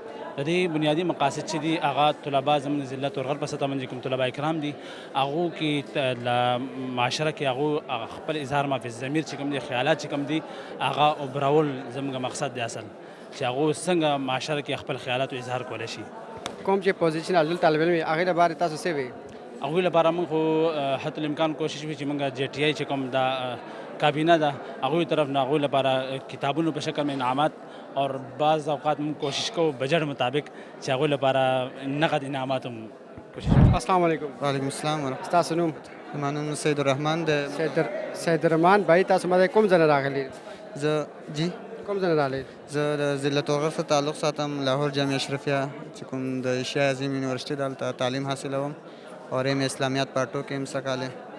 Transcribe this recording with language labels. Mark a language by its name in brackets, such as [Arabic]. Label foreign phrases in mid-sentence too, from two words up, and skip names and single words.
[Pashto] د دې بنیادی مقاصد چې دي هغه طلبا زموږ ضلع تورغر په سطح باندې کوم طلبا کرام دي هغو کې معاشره کې هغو خپل اظهار [Arabic] ما فی الضمیر [Pashto] چې کوم دي خیالات چې کوم دي هغه اوبرول زموږ مقصد دی اصل چې هغو څنګه معاشره کې خپل خیالات او اظهار کولی شي. کوم چې پوزیشن افضل طالب علم هغې لپاره تاسو څه وی؟ هغوی لپاره موږ خو حتی الامکان کوشش وي چې موږ جی ټي آی چې کوم دا کابینه ده هغوی طرف نه هغوی لپاره کتابونو په شکل [Urdu] میں انعامات اور بعض اوقات [Pashto] موږ کوشش کوو بجټ مطابق چې هغوی لپاره نقد انعامات هم کوشش کوو. [Arabic] السلام علیکم. وعلیکم السلام ورحمۃ. [Pashto] تاسو نوم؟ زما نوم سید الرحمن دی. سید الرحمن بھائی، تاسو ماته کوم ځای نه راغلي؟ زه جی کوم ځای نه راغلي؟ زه د ضلع تورغر سره تعلق ساتم، لاهور جامعه اشرفیه چې کوم د ایشیا عظیم یونیورسټي دلته تعلیم حاصلوم اور ایم اسلامیات پارټو کې هم څه کاله.